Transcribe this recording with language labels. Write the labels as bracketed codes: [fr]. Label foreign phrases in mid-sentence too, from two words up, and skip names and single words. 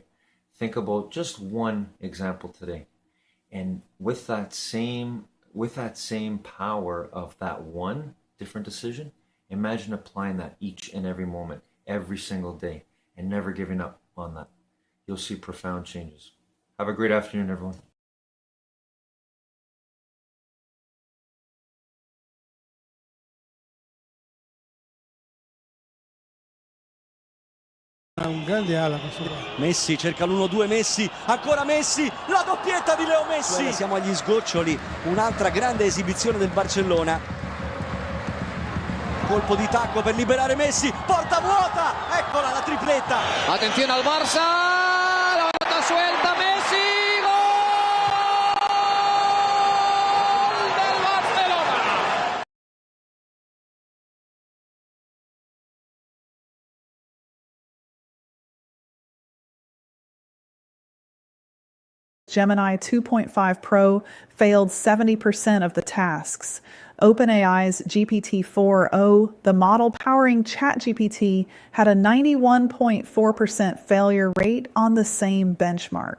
[en] Think about just one example today. And with that same power of that one different decision, imagine applying that each and every moment, every single day, and never giving up on that. You'll see profound changes. Have a great afternoon, everyone. [it] Un grande ala questo qua. Messi cerca l'1-2, Messi, ancora Messi, la doppietta di Leo Messi. Siamo agli sgoccioli, un'altra grande esibizione del Barcellona. Colpo di tacco per liberare Messi, porta vuota, eccola la tripletta. [es] Atención al Barça, la pelota suelta, Messi, gol del Barcelona. [en] Gemini 2.5 Pro failed 70% of the tasks. OpenAI's GPT-4o, the model powering ChatGPT, had a 91.4% failure rate on the same benchmark.